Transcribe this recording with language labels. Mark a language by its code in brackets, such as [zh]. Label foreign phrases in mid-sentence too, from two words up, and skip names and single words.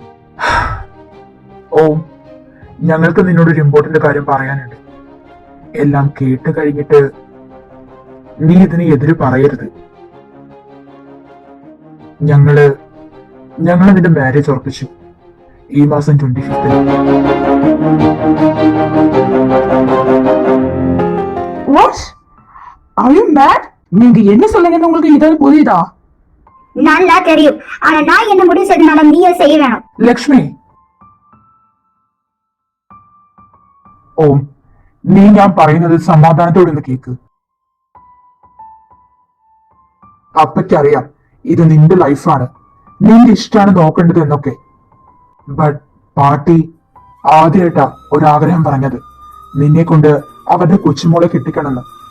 [ml] ഓ, ഞങ്ങൾക്ക് നിന്നോടൊരു ഇമ്പോർട്ടന്റ് കാര്യം പറയാനുണ്ട്. എല്ലാം കേട്ട് കഴിഞ്ഞിട്ട് നീ ഇതിന് എതിര് പറയരുത്. ഞങ്ങള് നിന്റെ മാരേജ് ഉറപ്പിച്ചു ഈ മാസം 25th. [en] What? Are you mad? [ta] நீங்க என்ன சொல்லுங்கன்னு உங்களுக்கு இதாவது புரியுதா? நல்லா தெரியும். ஆனா நான் என்ன முடிவு செய்தனால நீயே செய்ய வேணும். [ml] ലക്ഷ്മി, ഓം, നീ ഞാൻ പറയുന്നത് സമാധാനത്തോടെ ഒന്ന് കേക്ക്. അപ്പയ്ക്കറിയാം ഇത് നിന്റെ ലൈഫാണ്, നിന്റെ ഇഷ്ടമാണ് നോക്കേണ്ടത് എന്നൊക്കെ. ബട്ട് പാർട്ടി ആദ്യമായിട്ടാ ഒരാഗ്രഹം പറഞ്ഞത്, നിന്നെ കൊണ്ട് അവരുടെ കൊച്ചുമോളെ കെട്ടിക്കണമെന്ന്.